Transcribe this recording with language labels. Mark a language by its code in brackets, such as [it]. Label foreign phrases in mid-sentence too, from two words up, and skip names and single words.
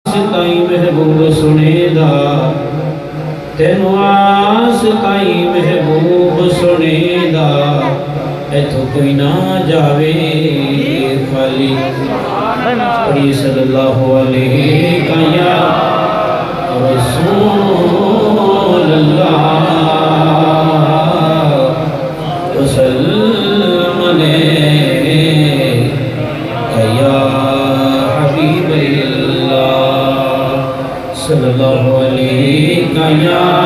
[pa] ਤਾਈ ਮਹਬੂਬ ਸੁਣੇਦਾ, ਤੈਨੂੰ ਆਸ ਤਾਈ ਮਹਬੂਬ ਸੁਣੇਦਾ, ਇਥੋਂ ਕੋਈ ਨਾ ਜਾਵੇ ਖਾਲੀ। [ar] पढ़िए صلى الله عليه يا رسول الله وسلم عليه يا حبيب الله صلى الله عليه يا